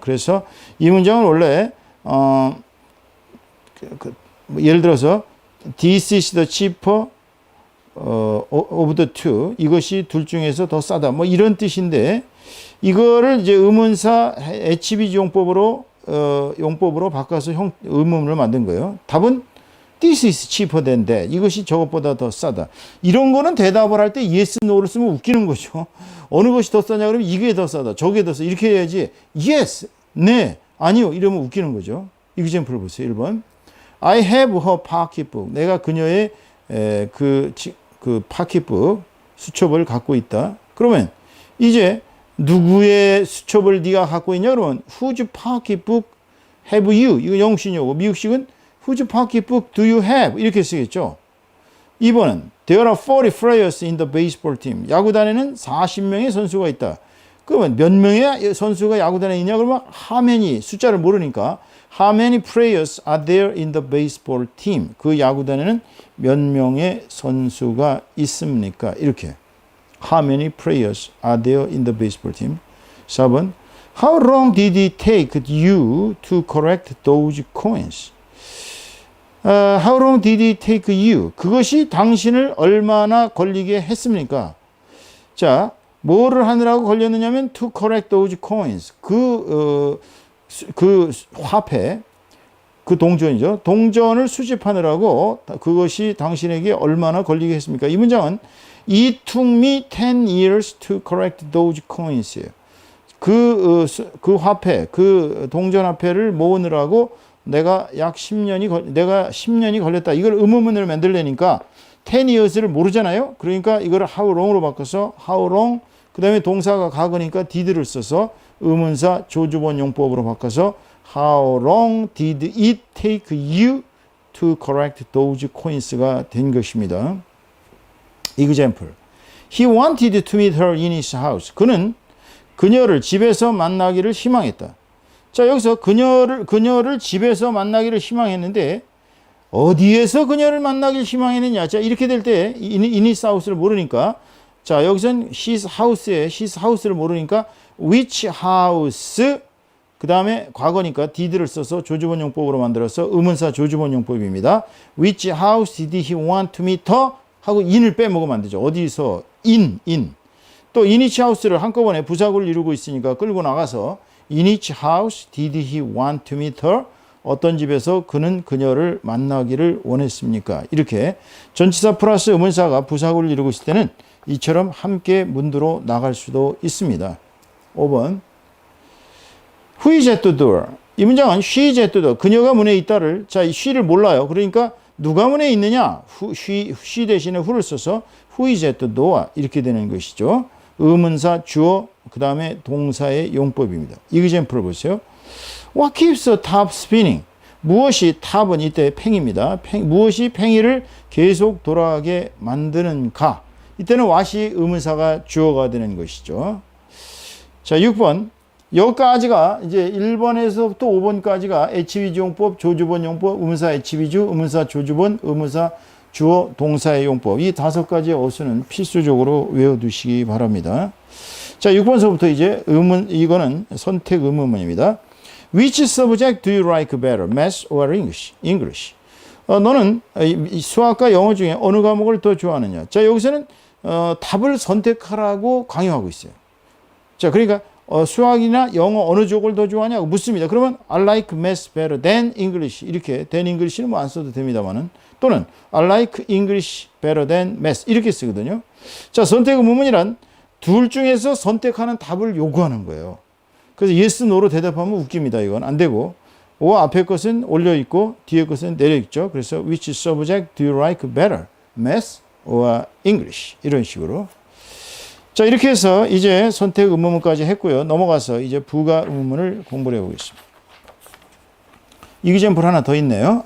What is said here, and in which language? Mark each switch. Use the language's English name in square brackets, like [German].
[Korean] 그래서 이 문장은 원래, 예를 들어서, [English] this is the cheaper of the two. [Korean] 이것이 둘 중에서 더 싸다. 뭐 이런 뜻인데, 이거를 이제 의문사 HBG 용법으로 바꿔서 의문문을 만든 거예요. 답은 [English] this is cheaper than that. [Korean] 이것이 저것보다 더 싸다. 이런 거는 대답을 할 때 [English] yes, no [Korean] 를 쓰면 웃기는 거죠. 어느 것이 더 싸냐 그러면 이게 더 싸다. 저게 더 싸다. 이렇게 해야지 [English] yes, [Korean] 네, 아니요 이러면 웃기는 거죠. example 보세요. [English] 1번 I have her pocketbook. [Korean] 내가 그녀의 그 pocketbook 수첩을 갖고 있다. 그러면 이제 누구의 수첩을 네가 갖고 있냐? 그러면 [English] whose pocketbook have you? [Korean] 이거 영식이고 미국식은 [English] whose pocketbook do you have? [Korean] 이렇게 쓰겠죠. 2번은 [English] there are 40 players in the baseball team. [Korean] 야구단에는 40명의 선수가 있다. 그러면 몇 명의 선수가 야구단에 있냐? 그러면 [English] how many [Korean] 숫자를 모르니까 [English] how many players are there in the baseball team? [Korean] 그 야구단에는 몇 명의 선수가 있습니까? 이렇게. [English] How many players are there in the baseball team? [Korean] 4번 [English] How long did it take you to correct those coins? How long did it take you? [Korean] 그것이 당신을 얼마나 걸리게 했습니까? 자, 뭐를 하느라고 걸렸느냐면 [English] to correct those coins. [Korean] 그 화폐, 그 동전이죠. 동전을 수집하느라고 그것이 당신에게 얼마나 걸리게 했습니까? 이 문장은 [English] It took me 10 years to correct those coins. [Korean] 그 화폐, 그 동전 화폐를 모으느라고 내가 10년이 걸렸다. 이걸 의문문을 만들려니까 [English] 10 years [Korean] 를 모르잖아요. 그러니까 이걸 how long으로 바꿔서 how long, 그 다음에 동사가 과거니까 did를 써서 의문사 조주본 용법으로 바꿔서 [English] how long did it take you to correct those coins [Korean] 가 된 것입니다. [English] Example. He wanted to meet her in his house. [Korean] 그는 그녀를 집에서 만나기를 희망했다. 자, 여기서 그녀를 집에서 만나기를 희망했는데 어디에서 그녀를 만나기를 희망했느냐? 자, 이렇게 될 때 [English] in his house [Korean] 를 모르니까 자, 여기선 his house를 모르니까 [English] which house [Korean] 그 다음에 과거니까 did를 써서 조주본 용법으로 만들어서 의문사 조주본 용법입니다. [English] Which house did he want to meet her? [Korean] 하고 in을 빼먹으면 안 되죠. 어디서? in. [English] 또 in which house를 [Korean] 한꺼번에 부사구를 이루고 있으니까 끌고 나가서 [English] in which house did he want to meet her? [Korean] 어떤 집에서 그는 그녀를 만나기를 원했습니까? 이렇게 전치사 플러스 의문사가 부사구를 이루고 있을 때는 이처럼 함께 문두로 나갈 수도 있습니다. [English] 5번. Who is at the door? [Korean] 이 문장은 [English] she is at the door. [Korean] 그녀가 문에 있다를, 자, 이 she를 몰라요. 그러니까 누가 문에 있느냐? [English] she 대신에 who를 써서 who is at the door [Korean] 이렇게 되는 것이죠. 의문사 주어 그 다음에 동사의 용법입니다. 이그젬플을 보세요. [English] What keeps the top spinning? [Korean] 무엇이 탑은 이때 팽입니다. 무엇이 팽이를 계속 돌아가게 만드는가? 이때는 what이 의문사가 주어가 되는 것이죠. 자, 6번. 여기까지가 이제 1번에서부터 5번까지가 HVG 용법, 조주본 용법, 의문사 HV주, 의문사 조주본, 의문사 주어, 동사의 용법. 이 5가지의 어수는 필수적으로 외워두시기 바랍니다. 자, 6번서부터 이제 이거는 선택 의문문입니다. [English] Which subject do you like better, math or English? [Korean] 너는 수학과 영어 중에 어느 과목을 더 좋아하느냐? 자, 여기서는 답을 선택하라고 강요하고 있어요. 자, 그러니까 수학이나 영어 어느 쪽을 더 좋아하냐고 묻습니다. 그러면 [English] I like math better than English. [Korean] 이렇게 than English는 뭐 안 써도 됩니다만은 또는 [English] I like English better than math [Korean] 이렇게 쓰거든요. 자, 선택 의문문이란 둘 중에서 선택하는 답을 요구하는 거예요. 그래서 [English] yes, no [Korean] 로 대답하면 웃깁니다. 이건 안 되고 앞에 것은 올려 있고 뒤에 것은 내려 있죠. 그래서 [English] which subject do you like better, math or English [Korean] 이런 식으로. 자, 이렇게 해서 이제 선택 의문문까지 했고요. 넘어가서 이제 부가 의문문을 공부를 해보겠습니다. 이그젬플 하나 더 있네요.